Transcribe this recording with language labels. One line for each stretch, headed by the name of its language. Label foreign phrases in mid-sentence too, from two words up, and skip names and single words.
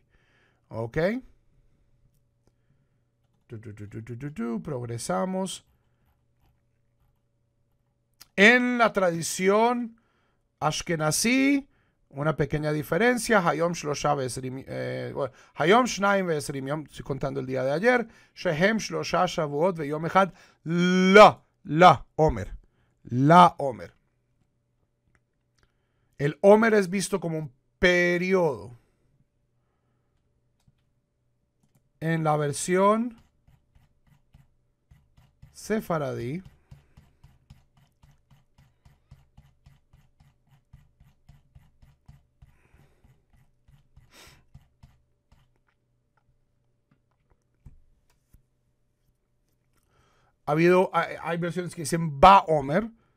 Spanish: Ok. Progresamos. En la tradición Ashkenazí, una pequeña diferencia.
Hebrew: היום שלושה ועשרים, היום שניים ועשרים יום,
Spanish: estoy contando el día de ayer.
Hebrew: שהם שלושה שבועות ויום אחד לעומר. לעומר.
Spanish: El Omer es visto como un periodo. En la versión sefaradí, hay versiones que dicen
Hebrew: בעומר.